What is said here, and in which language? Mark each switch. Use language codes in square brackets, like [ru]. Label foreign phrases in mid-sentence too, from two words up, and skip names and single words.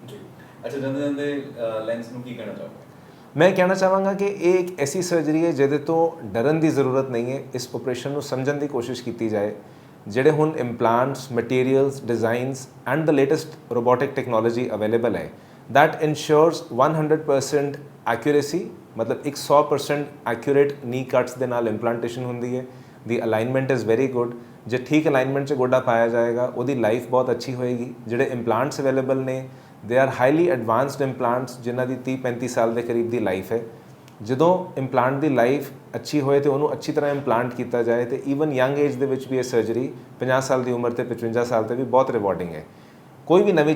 [pa] ਜੀ ਅੱਛਾ, ਜਾਂਦੇ ਲੈਂਸ ਨੂੰ ਕੀ ਕਹਿਣਾ ਚਾਹੋਗੇ? ਮੈਂ ਕਹਿਣਾ ਚਾਹਾਂਗਾ ਕਿ ਇਹ ਇੱਕ ਐਸੀ ਸਰਜਰੀ ਹੈ ਜਿਹਦੇ ਤੋਂ ਡਰਨ ਦੀ ਜ਼ਰੂਰਤ ਨਹੀਂ ਹੈ। ਇਸ ਆਪਰੇਸ਼ਨ ਨੂੰ ਸਮਝਣ ਦੀ ਕੋਸ਼ਿਸ਼ ਕੀਤੀ ਜਾਏ। ਜਿਹੜੇ ਹੁਣ [en] implants materials designs and the latest robotic technology available [pa] ਹੈ [en] that ensures 100% accuracy [pa] ਮਤਲਬ [en] 100% accurate knee cuts [pa] ਦੇ ਨਾਲ implantation ਹੁੰਦੀ ਹੈ [en] the alignment is very good [pa] ਜੇ ਠੀਕ ਅਲਾਈਨਮੈਂਟ 'ਚ ਗੋਡਾ ਪਾਇਆ ਜਾਏਗਾ ਉਹਦੀ ਲਾਈਫ ਬਹੁਤ ਅੱਛੀ ਹੋਏਗੀ ਜਿਹੜੇ [en] implants available [pa] ਨੇ [en] they are highly advanced implants [pa] ਜਿਨ੍ਹਾਂ ਦੀ 30-35 ਸਾਲ ਦੇ ਕਰੀਬ ਦੀ ਲਾਈਫ ਹੈ ਜਦੋਂ ਇੰਪਲਾਂਟ ਦੀ ਲਾਈਫ ਅੱਛੀ ਹੋਏ ਤੇ ਉਹਨੂੰ ਅੱਛੀ ਤਰ੍ਹਾਂ ਇੰਪਲਾਂਟ ਕੀਤਾ ਜਾਏ ਤੇ [en] even young age [pa] ਦੇ ਵਿੱਚ ਵੀ ਇਹ ਸਰਜਰੀ 50 ਸਾਲ ਦੀ ਉਮਰ ਤੇ 55 ਸਾਲ ਤੇ ਵੀ ਬਹੁਤ ਰਿਵਾਰਡਿੰਗ ਹੈ ਕੋਈ ਵੀ ਨਵੀਂ